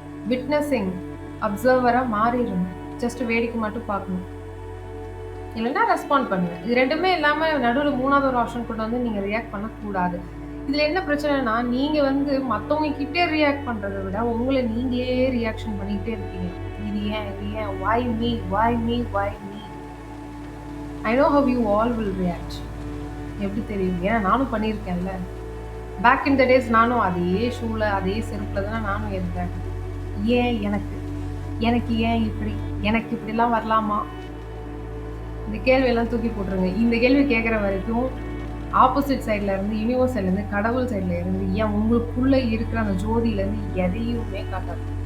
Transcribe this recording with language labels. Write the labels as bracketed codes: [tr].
[ta] Witnessing அப்சர்வரா மாறிடணும். Just வேடிக்கை மட்டும் பார்க்கணும். இல்லைன்னா ரெஸ்பாண்ட் பண்ணுங்க. இது ரெண்டுமே இல்லாம நடுவில் 3வது ஒரு ஆப்ஷன் கொண்டு வந்து நீங்க ரியாக்ட் பண்ணக்கூடாது. இதுல என்ன பிரச்சனைனா, நீங்க வந்து மத்தவங்க கிட்டே ரியாக்ட் பண்றதை விட உங்களை நீங்களே ரியாக்ஷன் பண்ணிக்கிட்டே இருக்கீங்க. இது ஏன் [en] why me why me why me. I know how you all will react. [ta] எப்படி தெரியும்? ஏன்னா நானும் பண்ணியிருக்கேன்ல. பேக் இன் த டேஸ் நானும் அதே ஷூல அதே செருப்புல தானே நானும் இருந்தேன். ஏன் எனக்கு ஏன் இப்படி, எனக்கு இப்படிலாம் வரலாமா? இந்த கேள்வியெல்லாம் தூக்கி போட்டுருங்க. இந்த கேள்வி கேட்குற வரைக்கும் ஆப்போசிட் சைட்ல இருந்து, யூனிவர்ஸ் சைட்ல இருந்து, கடவுள் சைட்ல இருந்து, ஏன் உங்களுக்குள்ள இருக்கிற அந்த ஜோதியில இருந்து எதையுமே காட்டாது.